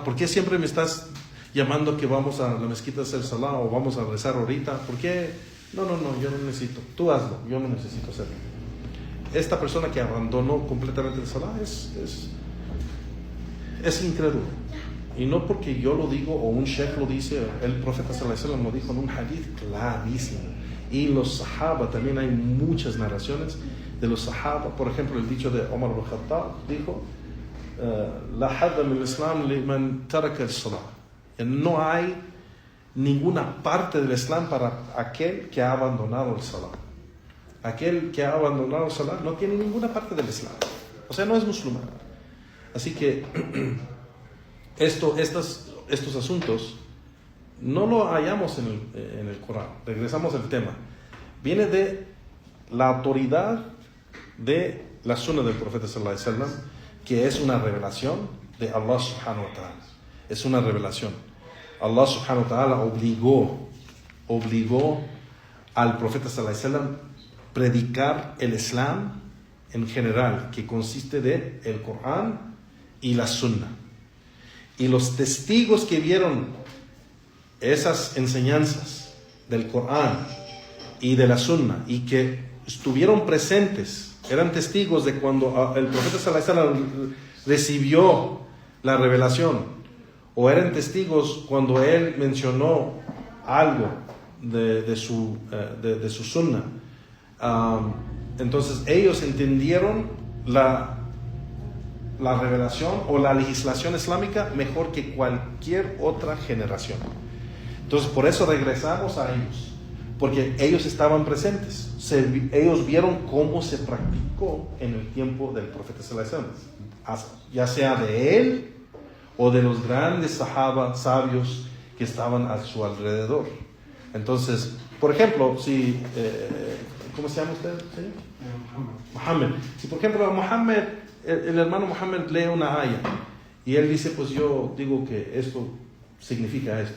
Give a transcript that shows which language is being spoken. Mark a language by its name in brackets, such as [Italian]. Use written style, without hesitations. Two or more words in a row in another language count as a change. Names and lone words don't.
[Spanish] ¿Por qué siempre me estás llamando que vamos a la mezquita a hacer salah o vamos a rezar ahorita? ¿Por qué? No, yo no necesito. Tú hazlo, yo no necesito hacerlo. Esta persona que abandonó completamente el salah es incrédulo. Y no porque yo lo digo o un sheikh lo dice, el profeta [Arabic] صلى الله عليه وسلم [Spanish] lo dijo en un hadith clarísimo. Y los sahaba, también hay muchas narraciones de los sahaba. Por ejemplo, el dicho de Omar ibn Khattab dijo, [Arabic] لا حظ من الإسلام لمن ترك الصلاة. [Spanish] No hay ninguna parte del Islam para aquel que ha abandonado el salah. Aquel que ha abandonado el salah no tiene ninguna parte del Islam. O sea, no es musulmán. Así que estos asuntos no lo hallamos en el Corán. Regresamos al tema. Viene de la autoridad de la sunna del profeta [Arabic] صلى الله عليه وسلم, [Spanish] que es una revelación de [Arabic] الله سبحانه وتعالى. [Spanish] Es una revelación. [Arabic] الله سبحانه وتعالى [Spanish] obligó al profeta [Arabic] صلى الله عليه وسلم [Spanish] predicar el Islam en general, que consiste de el Corán y la sunna. Y los testigos que vieron esas enseñanzas del Corán y de la sunna y que estuvieron presentes, eran testigos de cuando el profeta [Arabic] صلى الله عليه وسلم [Spanish] recibió la revelación, o eran testigos cuando él mencionó algo de su sunna, Entonces ellos entendieron la revelación o la legislación islámica mejor que cualquier otra generación. Entonces por eso regresamos a ellos, porque ellos estaban presentes, ellos vieron cómo se practicó en el tiempo del profeta [Arabic] صلى الله عليه وسلم, [Spanish] ya sea de él o de los grandes sahaba sabios que estaban a su alrededor. Entonces, por ejemplo, si ¿cómo se llama usted, señor? Muhammad. Si por ejemplo Muhammad, el hermano Muhammad lee una aya y él dice, pues yo digo que esto significa esto.